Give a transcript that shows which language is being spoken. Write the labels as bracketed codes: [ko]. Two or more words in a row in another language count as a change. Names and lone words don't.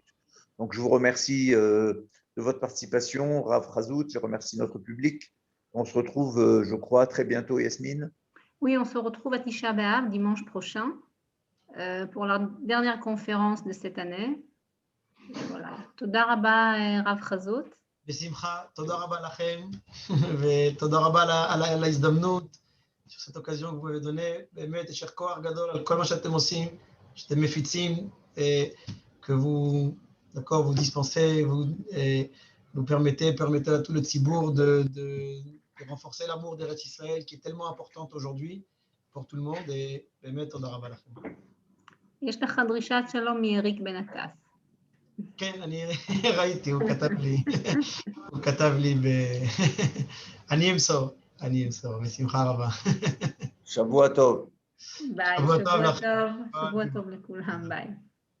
[fr] Donc, je vous remercie de votre participation, Rav Chazout. Je remercie notre public. On se retrouve, je crois, très bientôt, Yasmine. Oui, on se retrouve à Tisha B'Av dimanche prochain pour la dernière conférence de cette année. Voilà. [he] תודה רבה, Rav Chazout. בשמחה, תודה רבה לכם, ותודה רבה על ההזדמנות, [fr] sur cette occasion que vous m'avez donnée, [he] באמת, יישר כוח גדול על כל מה שאתם עושים, שאתם מפיצים, [fr] que vous, d'accord, vous dispensez, vous permettez à tout le tzibur de renforcer l'amour d'Eretz Israël qui est tellement importante aujourd'hui pour tout le monde, et [he] באמת, תודה רבה לכם. יש לך דרישת שלום מאריק בן עטס. כן, אני ראיתי, הוא כתב לי אני אמסור, בשמחה רבה. שבוע טוב. ביי, שבוע טוב לכולם, ביי.